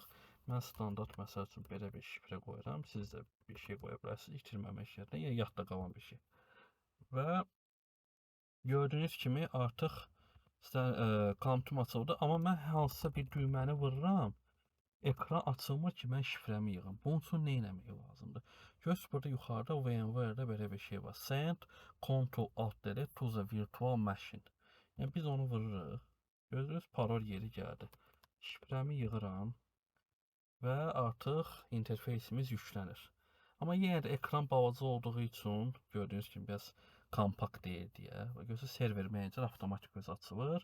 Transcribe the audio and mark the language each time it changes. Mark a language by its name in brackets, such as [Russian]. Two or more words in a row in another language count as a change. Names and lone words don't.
[Azerbaijani] Mən standart məsəl üçün belə bir şifrə qoyuram. Siz də bir şey qoya bilərsiniz, itirməmək şərtilə, yəni yadda qalan bir şey. Və gördüyünüz kimi artıq kompüterim açıldı, amma mən hansısa bir düyməni vururam. Ekran açılmır ki, mən şifrəmi yığım. Bunun üçün nə etmək lazımdır? Görürsünüz, burada yuxarıda VMware-də belə bir şey var. [English] Send Ctrl Alt Delete to the virtual machine. [Azerbaijani] Yəni biz onu vururuq. Görürsünüz, parol yeri gəldi. Şifrəmi yığıram və artıq interfeysimiz yüklənir. Amma yenə də ekran balaca olduğu üçün gördüyünüz kimi biraz kompakt deyil deyə. Görürsünüz, [English] server manager [Azerbaijani] avtomatik öz açılır.